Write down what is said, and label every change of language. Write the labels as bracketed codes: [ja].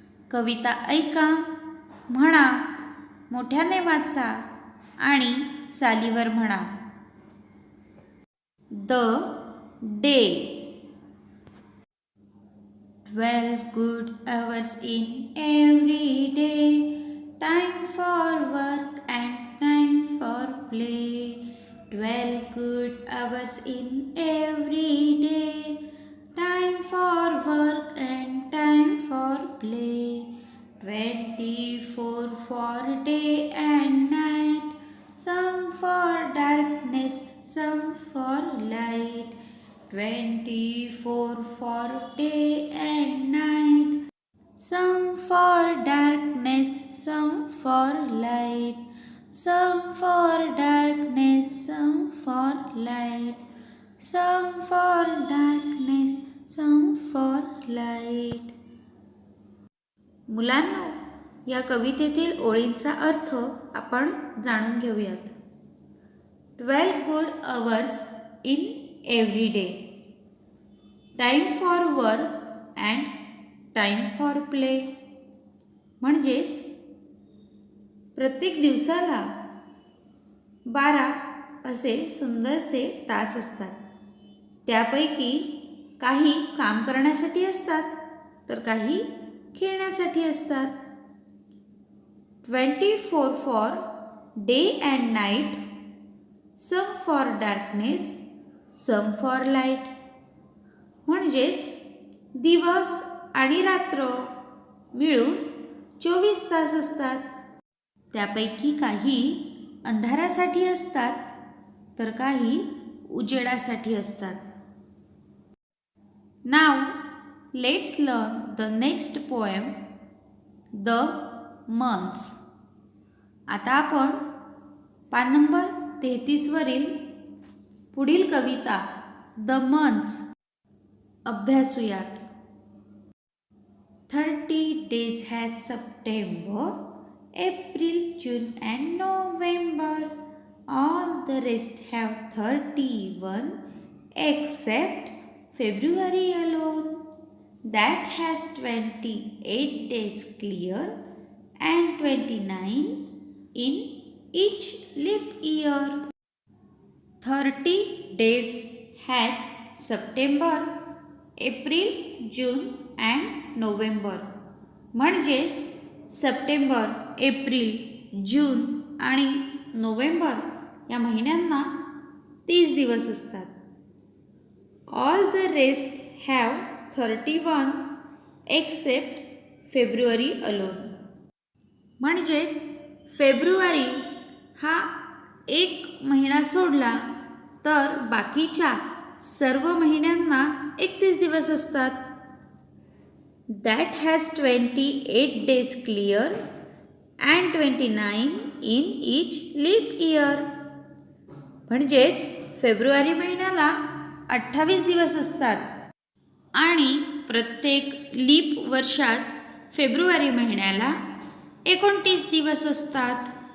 [mr] कविता ऐका, म्हणा, मोठ्याने वाचा आणि चालीवर म्हणा. [en] The day 12 good hours in every day, time for work and time for play. 12 good hours in every day, time for work and time for play. 24 for day and night, some for darkness, some for light. 24 for day and night, some for darkness, some for light. Some for darkness, some for light. Some for darkness, some for light. [mr] मुलांनो, या कवितेतील ओळींचा अर्थ आपण जाणून घेऊयात. [en] 12 good hours in every day. Time for work and time for play. [mr] म्हणजेच प्रत्येक दिवसाला 12 असे सुंदरसे तास असतात. त्यापैकी काही काम करण्यासाठी असतात तर काही खेळण्यासाठी असतात. [en] 24 for day and night, some for darkness, some for light. [mr] म्हणजेच दिवस आणि रात्र मिळून 24 तास असतात. त्यापैकी काही अंधारासाठी असतात तर काही उजेडासाठी असतात. [en] Now let's learn the next poem, The Months. [mr] आता आपण पान नंबर 33 वरील पुढील कविता The Months अभ्यासूयात. [en] 30 days has September, April, June and November. All the rest have 31 except February alone. That has 28 days clear and 29 in each leap year. 30 days has September, April, June and November. [mr] म्हणजेच September, April, जून आणि November या महिन्यांना 30 दिवस असतात. [en] All the rest have 31 except February alone. [mr] म्हणजेच February हा एक महिना सोडला तर बाकीच्या सर्व महिन्यांना 31 दिवस असतात. [en] That has 28 days clear and 29 in each leap year. [mr] म्हणजेच फेब्रुवारी महिन्याला 28 दिवस असतात आणि प्रत्येक लीप वर्षात फेब्रुवारी महिन्याला 29 दिवस असतात.